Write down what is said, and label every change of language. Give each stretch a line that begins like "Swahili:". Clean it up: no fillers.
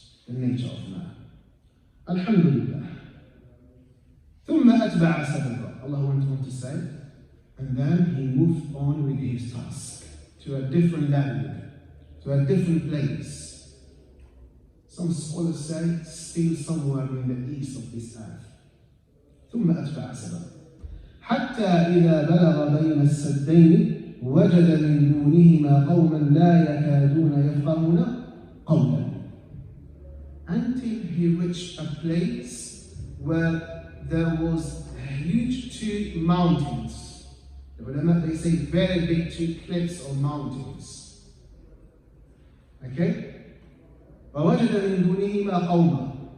English: The nature of man. Alhamdulillah.
Arabic: ثُمَّ أَتْبَعَ سَبَبًا.
English: Allah went on to say, and then he moved on with his task to a different land, to a different place. Some scholars say, still somewhere in the east of this earth.
Arabic: ثُمَّ أَتْبَعَ سَبَبًا حَتَّى إِذَا بَلَغَ بَيْنَ السَّدَّيْنِ وجد من دونهما قوما لا يكادون يفقهون قولا.
English: Until he reached a place where there was huge two mountains. The ulama, they say very big two cliffs or mountains.
Arabic: Okay? ووجد من دونهما قوما.